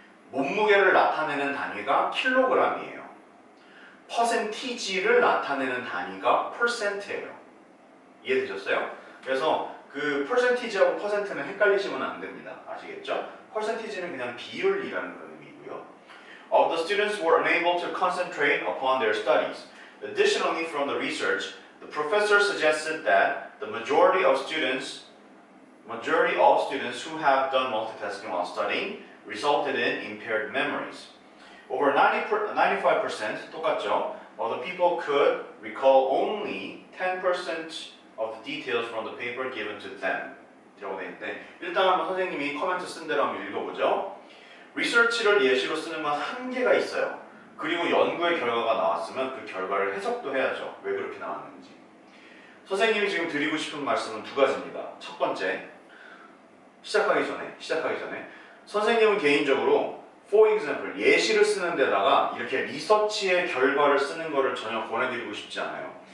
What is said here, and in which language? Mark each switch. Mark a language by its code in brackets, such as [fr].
[ko] 몸무게를 나타내는 단위가 킬로그램이에요. 퍼센티지를 나타내는 단위가 퍼센트예요. 이해되셨어요? 그래서 그 퍼센티지하고 퍼센트는 헷갈리시면 안 됩니다. 아시겠죠? 퍼센티지는 그냥 비율이라는 그런 의미고요. [en] Of the students were unable to concentrate upon their studies. Additionally, from the research, the professor suggested that the majority of students who have done multitasking while studying resulted in impaired memories. Over 95% [ko] 똑같죠? [en] Of the people could recall only 10% of the details from the paper given to them. [ko] 라고 되어 있는데 일단 한번 선생님이 코멘트 쓴 대로 한번 읽어보죠. 리서치를 예시로 쓰는 건 한계가 있어요. 그리고 연구의 결과가 나왔으면 그 결과를 해석도 해야죠. 왜 그렇게 나왔는지. 선생님이 지금 드리고 싶은 말씀은 두 가지입니다. 첫 번째, 시작하기 전에 선생님은 개인적으로 [en] for example, [ko] 예시를 쓰는 데다가 이렇게 리서치의 결과를 쓰는 거를 전혀 권해드리고 싶지 않아요.